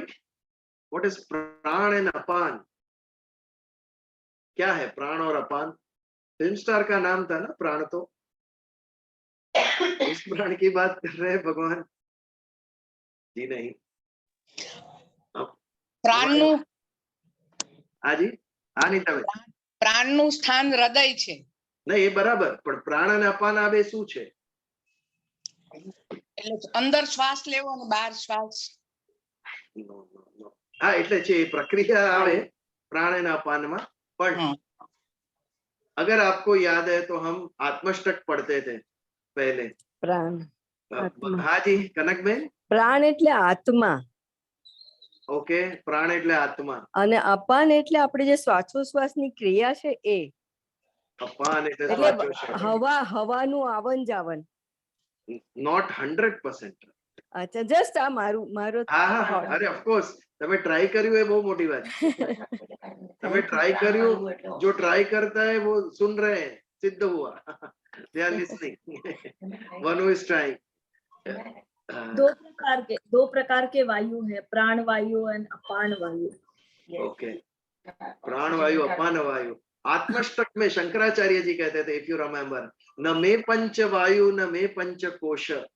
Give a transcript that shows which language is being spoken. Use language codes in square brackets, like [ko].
[en] What is prana and apana? [hi] क्या है प्राण और अपान? फिल्म स्टार का नाम था ना प्राण। तो उस प्राण की बात कर रहे हैं भगवान जी? नहीं, अब [gu] પ્રાણનું [hi] हाँ जी, हाँ नहीं [gu] તમે પ્રાણનું સ્થાન હૃદય છે. નહીં એ બરાબર, પણ પ્રાણ અને અપાન આવે શું છે? એટલે અંદર શ્વાસ લેવો અને બહાર શ્વાસ. નો, નો, નો. હા એટલે છે એ પ્રક્રિયા આવે प्राण અને અપાનમાં, પણ હા. [hi] अगर आपको याद है तो हम आत्मष्टक पढ़ते थे पहले. [gu] પ્રાણ આત્મા. [hi] हाँ जी कनक बेन. [gu] પ્રાણ એટલે આત્મા ओके, प्राण એટલે આત્મા અને અપાન એટલે આપણે જે શ્વાસોશ્વાસની ક્રિયા છે એ. અપાન એટલે એટલે શ્વાસોશ્વાસ. હવાનું આવન જાવન. [en] Not 100%. [gu] અચ્છા, જસ્ટ આ મારો હા હા, અરે ઓફકોર્સ તમે ટ્રાય કર્યું એ બહુ મોટી વાત છે. તમે ટ્રાય કર્યું, [hi] जो ट्राई करता है वो सुन रहे हैं, सिद्ध हुआ. [en] They are listening. One who is trying. [hi] दो प्रकार के वायु है, प्राण वायु और अपान वायु. ओके, प्राण वायु अपान वायु. आत्मष्टक में शंकराचार्य जी कहते थे, [en] if you remember, [sa] न मे पंच वायु न मे पंच कोश.